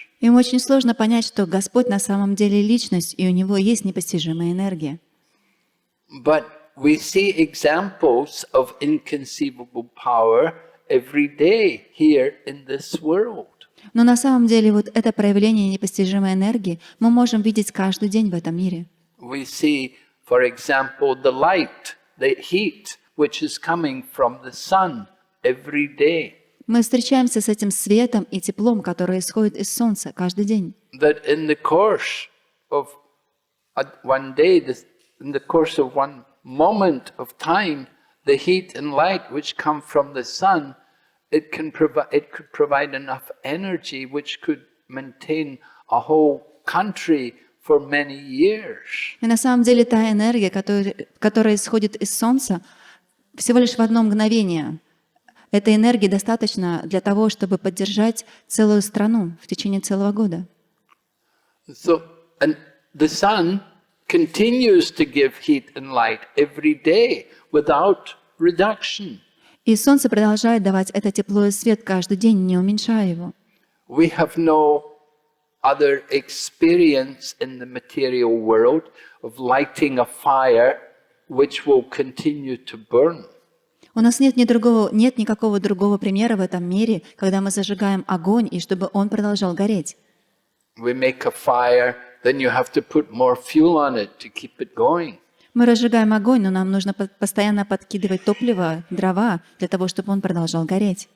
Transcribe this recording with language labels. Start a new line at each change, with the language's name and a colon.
Russian: Им очень сложно понять, что Господь на самом деле личность, и у Него есть непостижимая энергия.
English: But we see examples of inconceivable power every day here in this world.
Russian: Но на самом деле вот это проявление непостижимой энергии мы можем видеть каждый день в этом мире.
English: We see, for example, the light, the heat, which is coming from the sun every day.
Russian: Мы встречаемся с этим светом и теплом, которое исходит из Солнца каждый день.
English: That in the course of one day, in the course of one moment of time, the heat and light which come from the sun, it could provide enough energy which could maintain a whole country for many years.
Russian: И на самом деле та энергия, которая исходит из Солнца, всего лишь в одно мгновение. Этой энергии достаточно для того, чтобы поддержать целую страну в течение целого года.
English: So, and the sun continues to give heat and light every day without reduction.
Russian: И Солнце продолжает давать это тепло и свет каждый день, не уменьшая его.
English: We have no other experience in the material world of lighting a fire which will continue to burn.
Russian: У нас нет никакого другого примера в этом мире, когда мы зажигаем огонь, и чтобы он продолжал гореть.
English: We make a fire, then you have to put more fuel on it to keep it going.
Russian: Мы разжигаем огонь, но нам нужно постоянно подкидывать топливо, дрова, для того, чтобы он продолжал гореть.